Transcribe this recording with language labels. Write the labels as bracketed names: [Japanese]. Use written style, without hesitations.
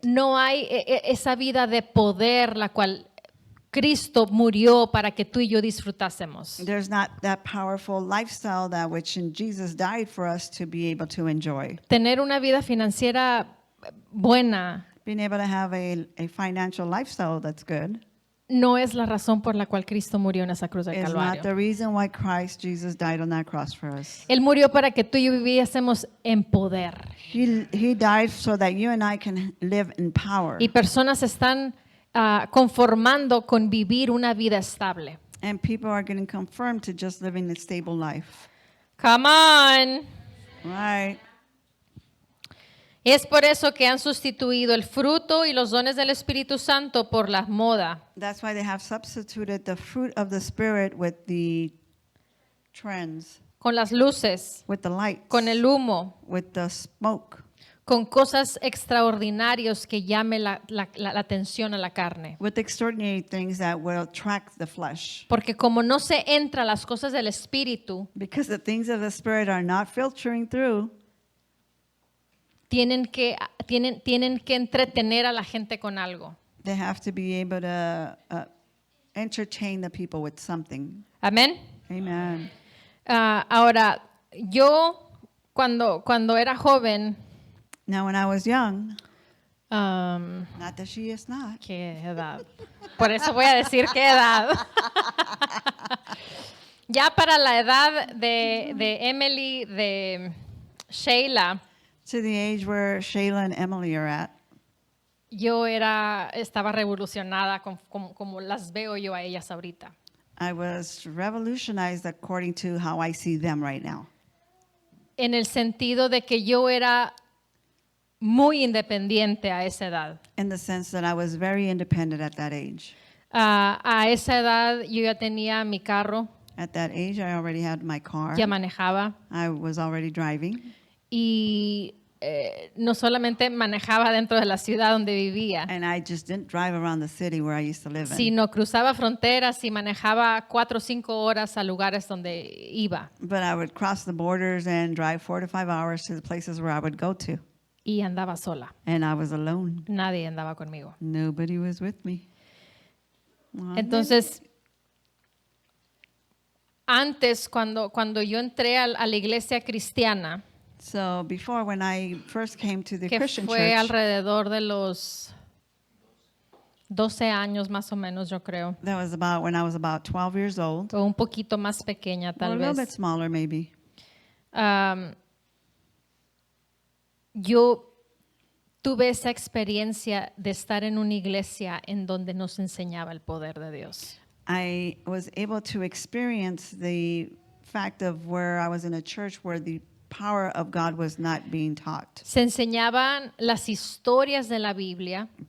[Spanish] No hay esa vida de poder la cual Cristo murió para que tú y yo disfrutásemos. [English] There's not that powerful lifestyle that which in Jesus died for us to be able to enjoy. [Spanish] Tener una vida financiera buena [English] Being able to have a financial lifestyle that's good [Spanish] no es la razón por la cual Cristo murió en esa cruz del [English] is not [Spanish] Calvario. [English] the reason why Christ Jesus died on that cross for us. [Spanish] Él murió para que tú y yo viviésemos en poder. [English] He died so that you and I can live in power. [Spanish] Y personas están conformando con vivir una vida estable. [English] And people are getting confirmed to just living a stable life. Come on. Right. [Spanish] Es por eso que han sustituido el fruto y los dones del Espíritu Santo por la moda. [English] That's why they have substituted the fruit of the Spirit with the trends, [Spanish] Con las luces, [English] with the lights, [Spanish] con el humo, [English] with the smoke, [Spanish] con cosas extraordinarias que llame la atención a la carne. [English] with extraordinary things that will attract the flesh. [Spanish] Porque como no se entra las cosas del Espíritu, [English] Because the things of the Spirit are not filtering through, [Spanish] tienen que entretener a la gente con algo. [English] they have to be able to entertain the people with something. [Spanish] Amén. [English] Amen. [Spanish] Ahora, yo cuando era joven, [English] Now, when I was young, um, not that she is not, [Spanish] ¿qué edad? Por eso voy a decir qué edad. Ya para la edad de Emily, de Sheila, [English] to the age where Shayla and Emily are at, [Spanish] yo estaba revolucionada como las veo yo a ellas ahorita. [English] I was revolutionized according to how I see them right now. [Spanish] En el sentido de que yo era muy independiente a esa edad. [English] In the sense that I was very independent at that age. [Spanish] A esa edad yo ya tenía mi carro, [English] At that age, I already had my car. [Spanish] ya manejaba [English] I was already driving. [Spanish] y no solamente manejaba dentro de la ciudad donde vivía, [English] And I just didn't drive around the city where I used to live in. [Spanish] sino cruzaba fronteras y manejaba 4 o 5 horas a lugares donde iba [English] But I would cross the borders and drive 4 to 5 hours to the places where I would go to. [Spanish] y andaba sola. [English] And I was alone. [Spanish] Nadie andaba conmigo. [English] Nobody was with me. Well, [Spanish] Entonces, antes, cuando yo entré a la iglesia cristiana, [English] So before, when I first came to the [Spanish] que [English] Christian [Spanish] fue [English] church, [Spanish] alrededor de los 12 años más o menos, yo creo, [English] that was about when I was about 12 years old, [Spanish] o un poquito más pequeña [English] or a [Spanish] tal [English] little bit [Spanish] vez. [English] smaller maybe. [Spanish] Yo tuve esa experiencia de estar en una iglesia en donde nos enseñaba el poder de Dios. [English] I was able to experience the fact of where I was in a church where the power of God was not being taught. [Spanish] Se enseñaban las historias de la Biblia,